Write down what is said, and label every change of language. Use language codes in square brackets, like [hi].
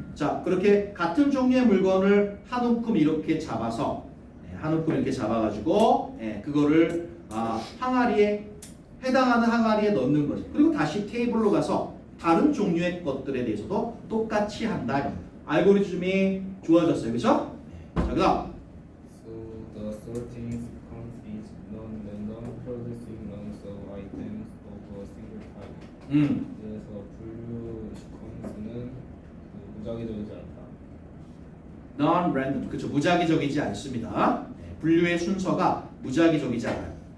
[ko] 자, 그렇게 같은 종류의 물건을 한 움큼 이렇게 잡아서 한 움큼 이렇게 잡아가지고 그거를 항아리에 해당하는 항아리에 넣는 거죠. 그리고 다시 테이블로 가서 다른 종류의 것들에 대해서도 똑같이 한다. 알고리즘이 좋아졌어요. 그렇죠? 자, 그다음 [en] So the sorting sequence is non-random, producing runs of items of a single type. [ko] 그래서 분류 시퀀스는 무작위적이지 않다. non-random. 그렇죠. 무작위적이지 않습니다. 분류의 순서가 무작위적이지 않아요.